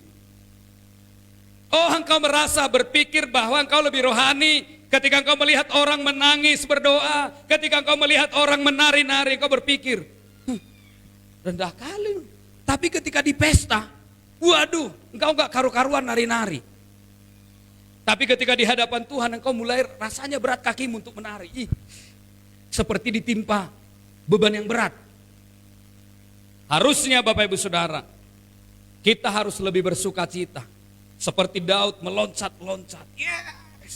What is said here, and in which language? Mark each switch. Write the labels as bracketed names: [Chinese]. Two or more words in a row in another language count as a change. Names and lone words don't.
[Indonesian] Oh, engkau merasa berpikir bahwa engkau lebih rohani ketika engkau melihat orang menangis berdoa, ketika engkau melihat orang menari-nari, engkau berpikir, rendah kali. Tapi ketika di pesta, waduh, engkau enggak karu-karuan nari-nari. Tapi ketika di hadapan Tuhan, engkau mulai rasanya berat kakimu untuk menari. Seperti ditimpa beban yang berat. Harusnya Bapak Ibu Saudara, kita harus lebih bersuka cita. Seperti Daud meloncat-loncat. Yes.